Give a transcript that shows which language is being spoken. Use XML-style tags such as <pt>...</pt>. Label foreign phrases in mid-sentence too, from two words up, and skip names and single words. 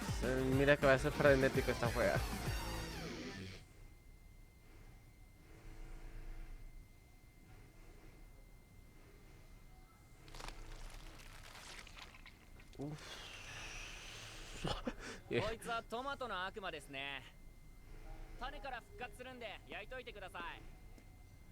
<es>Mira que va a ser frenético esta juega. Yeah.</es> <ja>こいつはトマトの悪魔ですね。種から復活するんで焼いといてください。</ja>